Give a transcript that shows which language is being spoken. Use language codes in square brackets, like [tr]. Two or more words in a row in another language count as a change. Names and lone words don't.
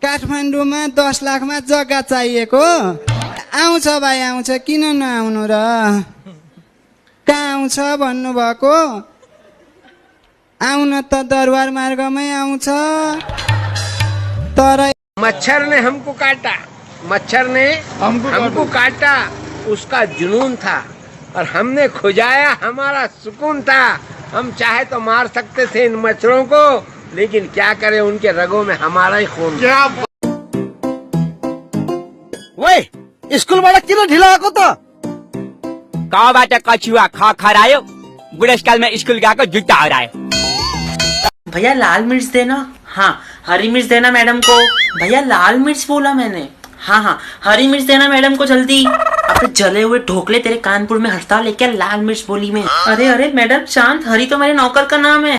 [ne] काठमाडौँमा 10 लाखमा जग्गा चाहिएको। आउँछ भाइ आउँछ, किन नआउनु र? कहाँ आउँछ भन्नुभएको? आउन त दरबार मार्गमै आउँछ। तर [hi] मच्छर ने हमको काटा, मच्छर ने हमको काटा, उसका जुनून था और हमने खुजाया, हमारा सुकून था। हम चाहे तो मार सकते थे इन मच्छरों को, लेकिन क्या करें, उनके रगों में हमारा ही खून। क्या [ne] ओए स्कूल वाला किन ढिलो आएको त? कहाँबाट कछुवा खरायो, बुढेसकाल में स्कूल गएको जुत्ता हरायो। [hi] भैया लाल मिर्च देना। हाँ हरी मिर्च देना मैडम को। भैया लाल मिर्च बोला मैंने। हाँ हरी मिर्च देना मैडम को जल्दी। अब जले हुए ढोकले तेरे कानपुर में हड़ताल है क्या? लाल मिर्च बोली मैं। अरे मैडम शांत, हरी तो मेरे नौकर का नाम है।